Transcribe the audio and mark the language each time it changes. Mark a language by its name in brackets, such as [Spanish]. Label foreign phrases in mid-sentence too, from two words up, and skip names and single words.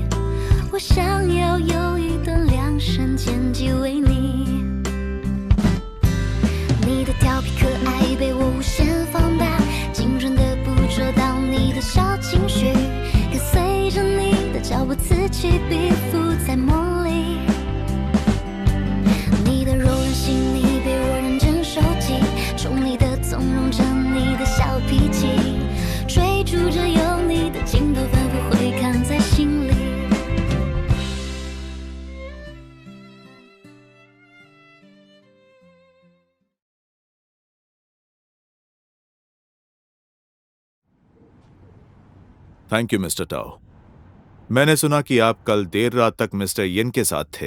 [Chinese] 我想要有一段量身剪辑为你，你的调皮可爱被我无限放大，精准的捕捉到你的小情绪，跟随着你的脚步此起彼伏在梦里。你的柔软细腻被我认真收集，宠溺的纵容着你的小脾气，追逐着有你的镜头反复回看在心里。 [English] Thank you Mister Tao. [Hindi] मैंने सुना कि आप कल देर रात तक मिस्टर यिन के साथ थे।